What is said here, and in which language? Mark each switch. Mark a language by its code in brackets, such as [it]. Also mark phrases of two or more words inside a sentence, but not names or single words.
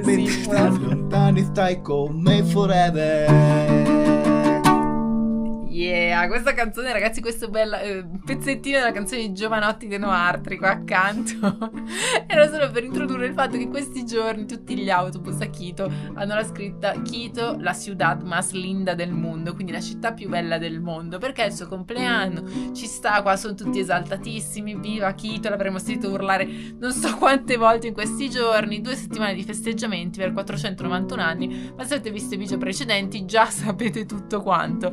[it] mentre lontani stai con me forever. Yeah, questa canzone, ragazzi, questo bel pezzettino della canzone di Giovanotti De Noartri qua accanto era solo per introdurre il fatto che questi giorni tutti gli autobus a Quito hanno la scritta Quito, [es] la ciudad más linda del mundo, [it] quindi la città più bella del mondo, perché è il suo compleanno, ci sta, qua sono tutti esaltatissimi, viva Quito, l'avremmo sentito urlare non so quante volte in questi giorni, 2 settimane di festeggiamenti per 491 anni, ma se avete visto i video precedenti già sapete tutto quanto.